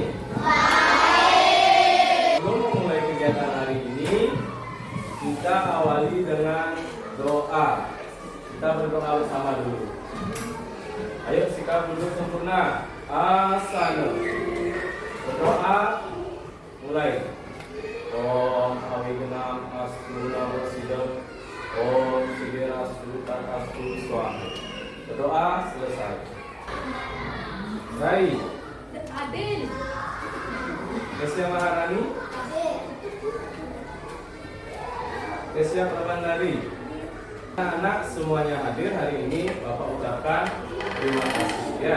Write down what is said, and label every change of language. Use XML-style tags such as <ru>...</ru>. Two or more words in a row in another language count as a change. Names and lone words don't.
<id>Sebelum memulai kegiatan hari ini, kita awali dengan doa. Kita berdoa bersama dulu. Ayo sikap duduk sempurna. Asana. Berdoa mulai.</id> <sa>Om Awigenam Astuna Wasidam Om Sigera Sultan Astu Swaha.</sa> <id>Berdoa selesai. Baik. Adil. Kesia Maharani. Kesia Prabandari. Anak semuanya hadir hari ini, Bapak ucapkan terima kasih ya.</id>